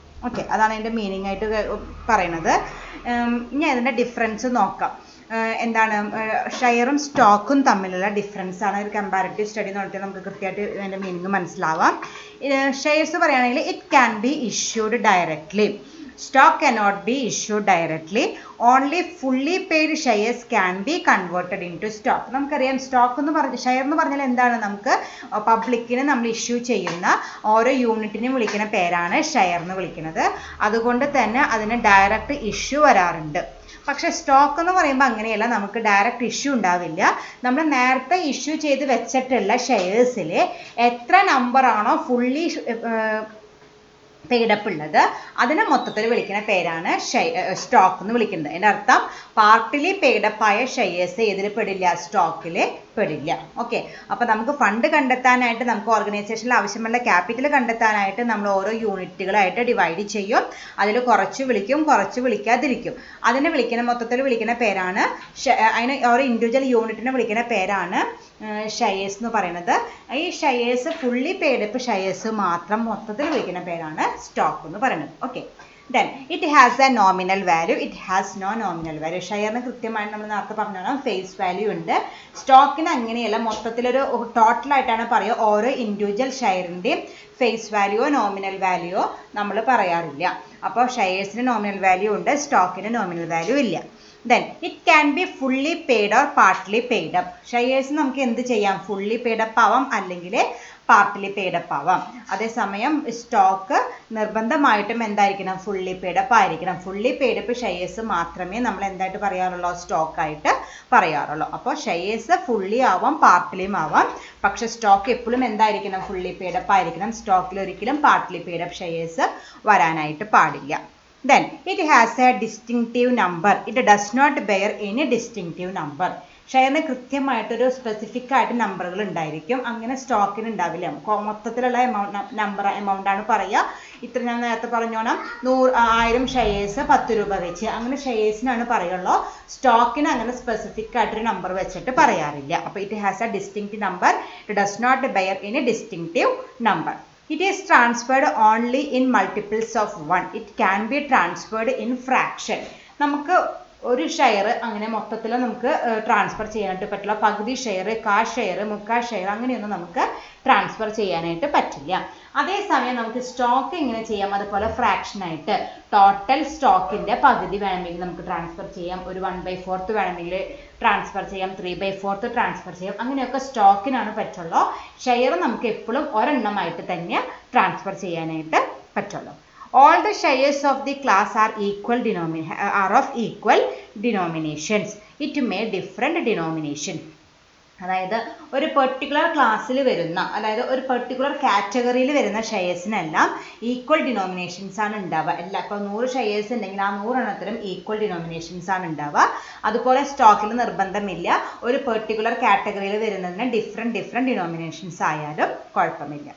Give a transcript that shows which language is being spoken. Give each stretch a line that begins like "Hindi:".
Malayalam: Okay, അതാണ് അതിൻ്റെ meaning ആയിട്ട് പറയുന്നത്. ഇനി അതിൻ്റെ ഡിഫറൻസ് നോക്കാം. എന്താണ് ഷെയറും സ്റ്റോക്കും തമ്മിലുള്ള ഡിഫറൻസ് ആണ്. ഒരു കമ്പാരിറ്റീവ് സ്റ്റഡി നടത്തിയാൽ നമുക്ക് കൃത്യമായിട്ട് അതിൻ്റെ മീനിങ് മനസ്സിലാവാം. ഷെയർസ് പറയുകയാണെങ്കിൽ
English: It can be issued directly. Stock cannot be issued directly. Only fully paid shares can be converted into stock.
Malayalam: നമുക്കറിയാം സ്റ്റോക്ക് എന്ന് ഷെയർ എന്ന് പറഞ്ഞാൽ എന്താണ്, നമുക്ക് പബ്ലിക്കിന് നമ്മൾ ഇഷ്യൂ ചെയ്യുന്ന ഓരോ യൂണിറ്റിനും വിളിക്കുന്ന പേരാണ് ഷെയർ എന്ന് വിളിക്കുന്നത്. അതുകൊണ്ട് തന്നെ അതിന് ഡയറക്റ്റ് ഇഷ്യൂ വരാറുണ്ട്. പക്ഷെ സ്റ്റോക്ക് എന്ന് പറയുമ്പോൾ അങ്ങനെയല്ല, നമുക്ക് ഡയറക്റ്റ് ഇഷ്യൂ ഉണ്ടാവില്ല. നമ്മൾ നേരത്തെ ഇഷ്യൂ ചെയ്ത് വെച്ചിട്ടുള്ള ഷെയർസിൽ എത്ര നമ്പറാണോ ഫുള്ളി പെയ്ഡപ്പ് ഉള്ളത് അതിനെ മൊത്തത്തിൽ വിളിക്കുന്ന പേരാണ് സ്റ്റോക്ക് എന്ന് വിളിക്കുന്നത്. അതിൻ്റെ അർത്ഥം പാർട്ടിലി പെയ്ഡപ്പ് ആയ ഷെയർസ് ഏതിൽ പെടില്ല, സ്റ്റോക്കിൽ പെടില്ല. ഓക്കെ, അപ്പോൾ നമുക്ക് ഫണ്ട് കണ്ടെത്താനായിട്ട്, നമുക്ക് ഓർഗനൈസേഷനിൽ ആവശ്യമുള്ള ക്യാപിറ്റൽ കണ്ടെത്താനായിട്ട് നമ്മൾ ഓരോ യൂണിറ്റുകളായിട്ട് ഡിവൈഡ് ചെയ്യും. അതിൽ കുറച്ച് വിളിക്കും, കുറച്ച് വിളിക്കാതിരിക്കും. അതിനെ മൊത്തത്തിൽ വിളിക്കുന്ന പേരാണ് അതിന് ഓരോ ഇൻഡിവിജ്വൽ യൂണിറ്റിനെ വിളിക്കുന്ന പേരാണ് ഷെയർസ് എന്ന് പറയുന്നത്. ഈ ഷെയർസ് ഫുള്ളി പെയ്ഡപ്പ് ഷെയർസ് മാത്രം മൊത്തത്തിൽ വിളിക്കുന്ന പേരാണ് സ്റ്റോക്ക് എന്ന് പറയുന്നത്.
English: Okay, then it has a nominal value, it has no nominal value.
Malayalam: ഷെയറിന് കൃത്യമായിട്ട് നമ്മൾ നേരത്തെ പറഞ്ഞാൽ ഫേസ് വാല്യൂ ഉണ്ട്. സ്റ്റോക്കിന് അങ്ങനെയല്ല, മൊത്തത്തിലൊരു ടോട്ടലായിട്ടാണ് പറയുക. ഓരോ ഇൻഡിവിജ്വൽ ഷെയറിൻ്റെയും ഫേസ് വാല്യൂയോ നോമിനൽ വാല്യൂയോ നമ്മൾ പറയാറില്ല. അപ്പോൾ ഷെയർസിന് നോമിനൽ വാല്യൂ ഉണ്ട്, സ്റ്റോക്കിന് നോമിനൽ വാല്യൂ ഇല്ല.
English: Then it can be fully paid or partly paid up.
Malayalam: Shares നമുക്ക് എന്ത് ചെയ്യാം, ഫുള്ളി പെയ്ഡപ്പ് ആവാം അല്ലെങ്കിൽ പാർട്ടിലി പെയ്ഡപ്പ് ആവാം. അതേസമയം സ്റ്റോക്ക് നിർബന്ധമായിട്ടും എന്തായിരിക്കണം, ഫുള്ളി പെയ്ഡപ്പ് ആയിരിക്കണം. ഫുള്ളി പെയ്ഡപ്പ് ഷെയർസ് മാത്രമേ നമ്മൾ എന്തായിട്ട് പറയാറുള്ളൂ, സ്റ്റോക്കായിട്ട് പറയാറുള്ളൂ. അപ്പോൾ ഷെയർസ് ഫുള്ളി ആവാം, പാർട്ടിലിയും ആവാം. പക്ഷെ സ്റ്റോക്ക് എപ്പോഴും എന്തായിരിക്കണം, ഫുള്ളി പെയ്ഡപ്പ് ആയിരിക്കണം. സ്റ്റോക്കിൽ ഒരിക്കലും പാർട്ടിലി പെയ്ഡപ്പ് ഷെയർസ് വരാനായിട്ട് പാടില്ല.
English: Then it has a distinctive number. It does not bear any distinctive number.
Malayalam: ഷെയറിന് കൃത്യമായിട്ടൊരു സ്പെസിഫിക് ആയിട്ട് നമ്പറുകൾ ഉണ്ടായിരിക്കും. അങ്ങനെ സ്റ്റോക്കിന് ഉണ്ടാവില്ല. മൊത്തത്തിലുള്ള എമൗണ്ട് ആണ് പറയുക. ഇത്ര ഞാൻ നേരത്തെ പറഞ്ഞോണം 1000 ഷെയർസ് 10 രൂപ വെച്ച് അങ്ങനെ ഷെയർസിനാണ് പറയുള്ളൂ. സ്റ്റോക്കിന് അങ്ങനെ സ്പെസിഫിക് ആയിട്ടൊരു നമ്പർ വെച്ചിട്ട് പറയാറില്ല.
English: അപ്പോൾ it has a distinct number. It does not bear any distinctive number. It is transferred only in multiples of 1. It can be transferred in fraction.
Malayalam: നമുക്ക് ഒരു ഷെയർ അങ്ങനെ മൊത്തത്തിൽ നമുക്ക് ട്രാൻസ്ഫർ ചെയ്യാനായിട്ട് പറ്റില്ല. പകുതി ഷെയർ, കാൽ ഷെയർ, മുക്കാൽ ഷെയർ അങ്ങനെയൊന്നും നമുക്ക് ട്രാൻസ്ഫർ ചെയ്യാനായിട്ട് പറ്റില്ല. അതേസമയം നമുക്ക് സ്റ്റോക്ക് എങ്ങനെ ചെയ്യാം? അതുപോലെ ഫ്രാക്ഷൻ ആയിട്ട് ടോട്ടൽ സ്റ്റോക്കിന്റെ പകുതി വേണമെങ്കിൽ നമുക്ക് ട്രാൻസ്ഫർ ചെയ്യാം. ഒരു 1/4 വേണമെങ്കിൽ ട്രാൻസ്ഫർ ചെയ്യാം. 3/4 ട്രാൻസ്ഫർ ചെയ്യാം. അങ്ങനെയൊക്കെ സ്റ്റോക്കിനാണ് പറ്റുള്ളൂ. ഷെയർ നമുക്ക് എപ്പോഴും ഒരെണ്ണമായിട്ട് തന്നെ ട്രാൻസ്ഫർ ചെയ്യാനായിട്ട് പറ്റുള്ളൂ.
English: All the shares of the class are of equal denominations. It may different denomination.
Malayalam: അതായത് ഒരു പെർട്ടിക്കുലർ ക്ലാസ്സിൽ വരുന്ന, അതായത് ഒരു പെർട്ടിക്കുലർ കാറ്റഗറിയിൽ വരുന്ന ഷെയർസിനെല്ലാം ഈക്വൽ ഡിനോമിനേഷൻസ് ആണ് ഉണ്ടാവുക. ഇപ്പോൾ 100 ഷെയർസ് ഉണ്ടെങ്കിൽ ആ 100 എണ്ണത്തിലും ഈക്വൽ ഡിനോമിനേഷൻസ് ആണ് ഉണ്ടാവുക. അതുപോലെ സ്റ്റോക്കിൽ നിർബന്ധമില്ല. ഒരു പെർട്ടിക്കുലർ കാറ്റഗറിയിൽ വരുന്നതിന് ഡിഫറെൻറ്റ് ഡിനോമിനേഷൻസ് ആയാലും കുഴപ്പമില്ല.